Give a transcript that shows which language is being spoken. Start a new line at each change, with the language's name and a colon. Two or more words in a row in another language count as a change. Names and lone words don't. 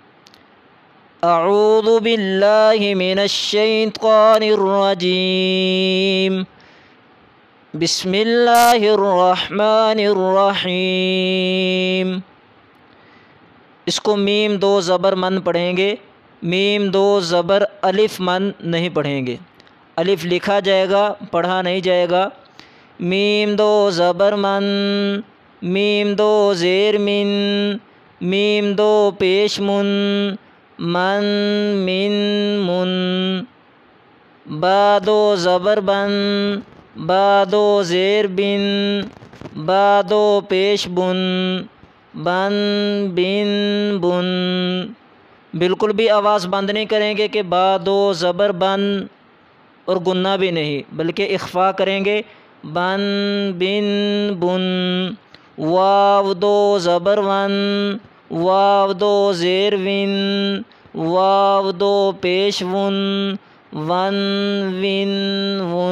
Arabic: اعوذ باللہ من الشیطان الرجیم، بسم اللہ الرحمن الرحیم۔
Urdu: اس کو میم 2 زبر من پڑھیں گے، میم 2 زبر الف من نہیں پڑھیں گے۔ الف لکھا جائے گا، پڑھا نہیں جائے گا۔ میم 2 زبر من، میم 2 زیر من، میم 2 پیش من، من من من۔ با 2 زبر بن، با 2 زیر بن، با 2 پیش بن، بن بن بن۔ بالکل بھی آواز بند نہیں کریں گے کہ با 2 زبر بن اور گننا بھی نہیں، بلکہ اخفا کریں گے بن بن بن۔ واو 2 زبر ون، واو 2 زیر ون، واو 2 پیش ون، ون ون ون۔